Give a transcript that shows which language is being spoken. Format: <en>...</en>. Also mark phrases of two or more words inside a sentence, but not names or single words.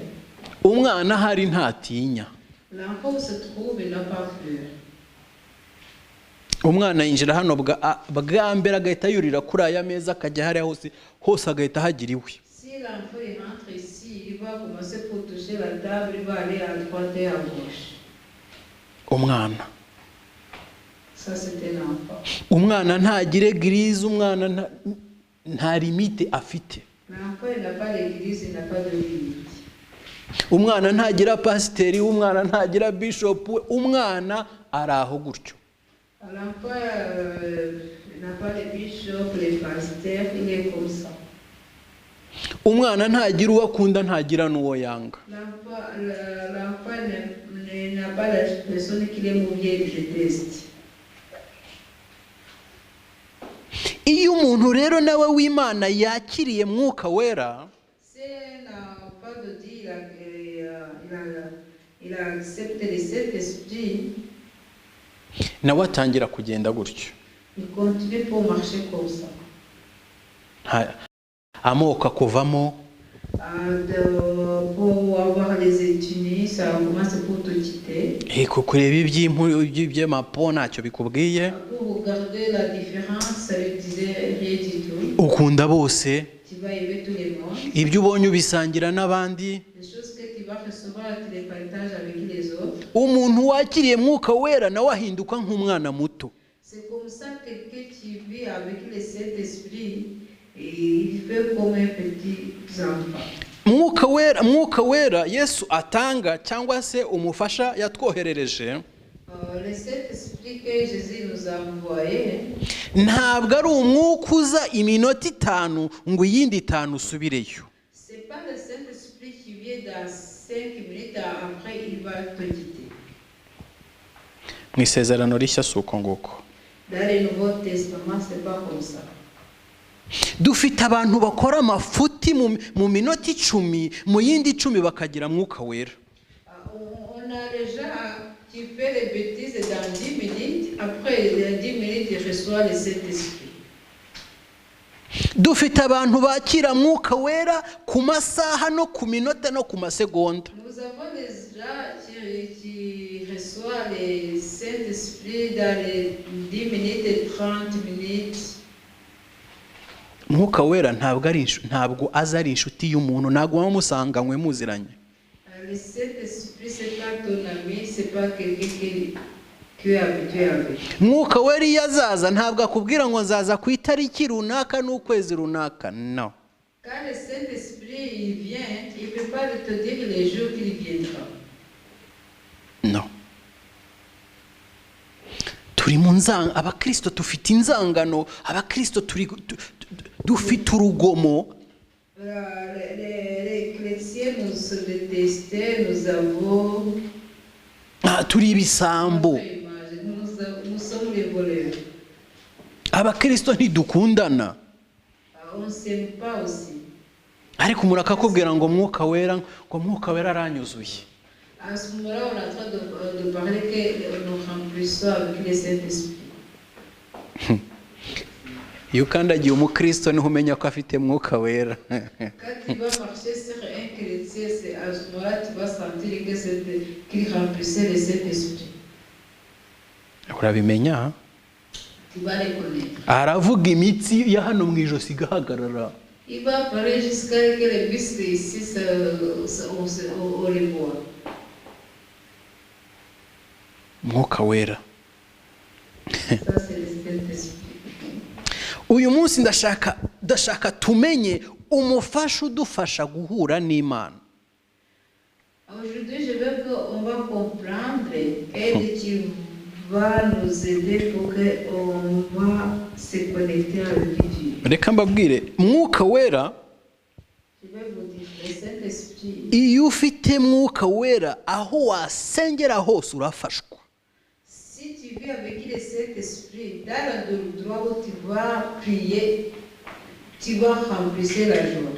<rw>Umwana hari ntatinya.</rw> <fr>L'enfant où se trouve, il n'a pas peur.</fr> <rw>Umwana yinjira hano bwa mbere agahita yurira kuri aya meza akajya hariya hose agahita hagira iwe.</rw> <fr>Si l'enfant rentre ici, il va commencer pour toucher la table, il va aller à droite et à gauche.</fr> <rw>Umwana.</rw> <fr>Ça, c'est un enfant.</fr> <rw>Umwana ntagira église, umwana nta limite afite.</rw> <fr>L'enfant, il n'a pas l'église, il n'a pas de limite.</fr> <rw>Umwana ntagira pasiteri, umwana ntagira bishop, umwana araho gutyo.</rw> <fr>L'enfant n'a pas les bishops, les pasteurs, il est comme ça.</fr> <rw>Umwana ntagira uwo akunda, ntagira n'uwo yanga.</rw> <fr>L'enfant n'a pas la personne qui l'aime ou bien il déteste.</fr> <rw>Iyo umuntu rero nawe w'Imana yakiriye mwuka wera,</rw> <fr>C'est un enfant de Dieu, il a accepté le Saint-Esprit.</fr> <rw>nawe atangira kugenda gutyo.</rw> <fr>Il continue pour marcher comme ça.</fr> <rw>Amoko akuvamo,</rw> <fr>Pour avoir les études, ça commence pour te quitter.</fr> <rw>kureba iby'amapo ntacyo bikubwiye.</rw> <fr>Pour regarder la différence, ça ne disait rien du tout.</fr> <rw>Ukunda bose,</rw> <fr>Tu vas aimer tout le monde.</fr> <rw>ibyo ubonye ubisangira n'abandi.</rw> <fr>Les choses que tu vas recevoir, tu les partages avec les autres.</fr> <rw>Umuntu wakiriye mwuka wera nawe ahinduka nk'umwana muto.</rw> <fr>C'est comme ça que quelqu'un qui qui vit avec le Saint-Esprit, il fait comme un petit enfant.</fr> <rw>mwuka wera Yesu atanga cyangwa se umufasha yatwoherereje</rw> <fr>Le Saint-Esprit que Jésus nous a envoyé,</fr> <rw>ntabwo ari umwuka uza iminota 5 ngo iyindi 5 usubireyo.</rw> <fr>c'est pas le Saint-Esprit qui vient dans 5 minutes, après il va te quitter.</fr> <rw>Mu isezerano rishya suko nguko.</rw> <fr>Dans le Nouveau Testament, c'est pas comme ça.</fr> <rw>Dufite abantu bakora amafuti mu minota 10 mu yindi 10 bakagira mwuka wera.</rw> <fr>On a des gens qui fait les bêtises dans 10 minutes, après les 10 minutes, il reçoit le Saint-Esprit.</fr> <rw>Dufite abantu bakira mwuka wera ku masaha no ku minota no ku masegonda.</rw> <fr>Nous avons des gens qui reçoivent le Saint-Esprit dans les 10 minutes et 30 minutes.</fr> <rw>Mwuka wera ntabwo aza ari inshuti y'umuntu, ntabwo wamusanganywe muziranye.</rw> <fr>Le Saint-Esprit, c'est pas ton ami, c'est pas quelqu'un qui est habitué avec.</fr> <rw>Mwuka wera iyo azaza ntabwo akubwira ngo nzaza ku itariki runaka n'ukwezi runaka. No.</rw> <fr>Quand le Saint-Esprit il vient, il ne peut pas te dire les jours qu'il viendra. No.</fr> <rw>Turi mu nzanga, abakristo dufite inzangano, abakristo dufite urugomo.</rw> <fr>Les chrétiens nous se détestaient, nous avons...</fr> <rw>Turi ibisambo.</rw> <fr>Nous sommes les voleurs.</fr> <rw>Abakristo ntidukundana.</rw> <fr>On ne s'aime pas aussi.</fr> <rw>Ariko umuntu akakubwira ngo mwuka wera aranyuzuye.</rw> <fr>À ce moment-là, on est en train de parler que nous remplissons avec le Saint-Esprit.</fr> <rw>Iyo ukandagiye umukristo niho umenya ko afite mwuka wera.</rw> <fr>Quand tu vas marcher sur un chrétien, c'est à ce moment-là tu vas sentir qu'il remplissait le Saint-Esprit.</fr> <rw>Urabimenya?</rw> <fr>Tu vas les connaître.</fr> <rw>Aravuga imitsi ya hano mu ijosi gahagarara.</rw> <fr>Il va parler jusqu'à ce que les muscles ici on les voit.</fr> <rw>Mwuka wera.</rw> <fr>Ça c'est le Saint-Esprit.</fr> <rw>Uyu munsi ndashaka tumenye umufasha udufasha guhura n'Imana.</rw> <fr>Aujourd'hui, je veux qu'on va comprendre et tu vas nous aider pour qu'on va se connecter avec Dieu.</fr> <rw>Reka mbabwire, mwuka wera,</rw> <fr>Je vais vous dire, le Saint-Esprit,</fr> <rw>iyo ufite mwuka wera aho wasengera hose urafashwa.</rw> <fr>si tu vis avec le Saint-Esprit, dans l'endroit où tu vas prier, tu vas remplir la joie.</fr>